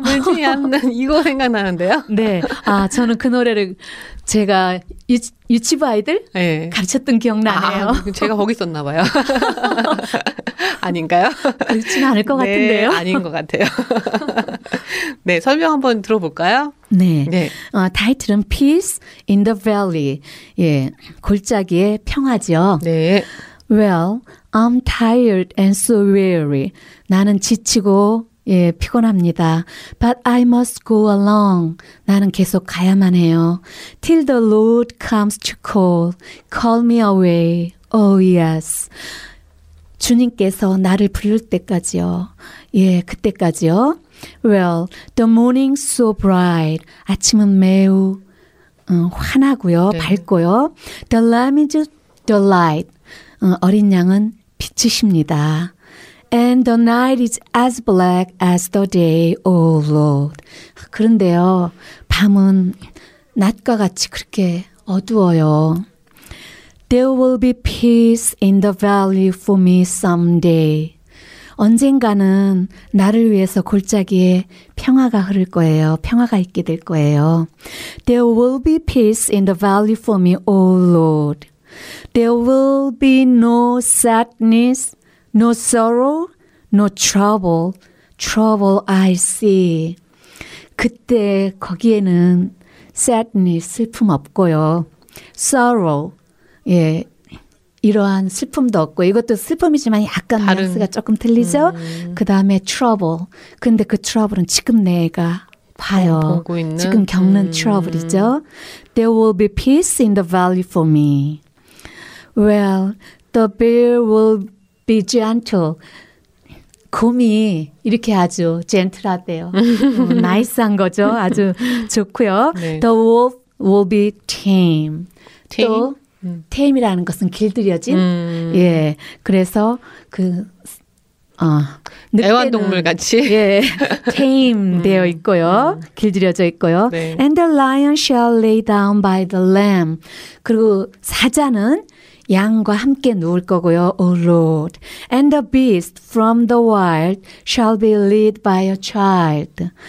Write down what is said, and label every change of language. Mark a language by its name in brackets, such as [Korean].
[Korean] 물지 않는 이거 생각나는데요. 네. 저는 그 노래를 제가 유치부 아이들 네. 가르쳤던 기억나네요. 제가 거기 있었나 봐요. 아닌가요? 그렇지는 않을 것 네, 같은데요. 아닌 것 같아요. 네. 설명 한번 들어볼까요? 네. 네. 타이틀은 Peace in the Valley. 예, 골짜기의 평화죠. 네. [English] Well, I'm tired and so weary. [Korean] 나는 지치고 예, 피곤합니다. [English] But I must go along. [Korean] 나는 계속 가야만 해요. [English] Till the Lord comes to call. Call me away. Oh, yes. [Korean] 주님께서 나를 부를 때까지요. 예, 그때까지요. [English] Well, the morning's so bright. [Korean] 아침은 매우 환하고요. 네. 밝고요. [English] The lamb is the light. [Korean] 어린 양은 빛이십니다. [English] And the night is as black as the day, oh Lord. [Korean] 그런데요, 밤은 낮과 같이 그렇게 어두워요. [English] There will be peace in the valley for me someday. [Korean] 언젠가는 나를 위해서 골짜기에 평화가 흐를 거예요. 평화가 있게 될 거예요. [English] There will be peace in the valley for me, oh Lord. There will be no sadness, no sorrow, no trouble. Trouble I see. [Korean] 그때 거기에는 sadness, 슬픔 없고요. Sorrow, 예, 이러한 슬픔도 없고 이것도 슬픔이지만 약간 뉘앙스가 조금 틀리죠. 그 다음에 trouble. 근데 그 trouble은 지금 내가 봐요. 보고 있는? 지금 겪는 trouble이죠. [English] There will be peace in the valley for me. Well, the bear will be gentle. [Korean] 곰이 이렇게 아주 젠틀하대요. 나이스한 거죠. 아주 좋고요. 네. [English] The wolf will be tame. Tame? [Korean] 또 tame이라는 것은 길들여진. 예. 그래서 그 애완동물 같이 예, tame 되어 있고요. 길들여져 있고요. 네. [English] And the lion shall lay down by the lamb. [Korean] 그리고 사자는 양과 함께 누울 거고요. [English] Oh Lord. And the beast from the wild shall be led by a child.